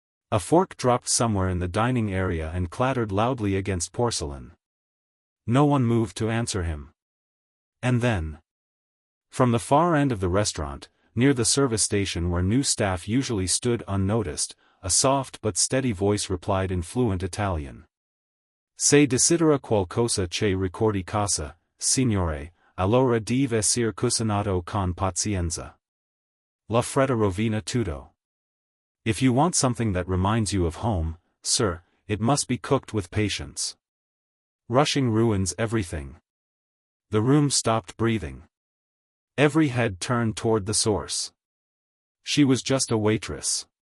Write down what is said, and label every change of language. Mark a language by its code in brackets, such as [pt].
[en] A fork dropped somewhere in the dining area and clattered loudly against porcelain. No one moved to answer him. And then, from the far end of the restaurant, near the service station where new staff usually stood unnoticed, a soft but steady voice replied in fluent Italian. [it] Se desidera qualcosa che ricordi casa, signore, allora deve essere cucinato con pazienza. La fretta rovina tutto. [en] If you want something that reminds you of home, sir, it must be cooked with patience. Rushing ruins everything. The room stopped breathing. Every head turned toward the source. She was just a waitress.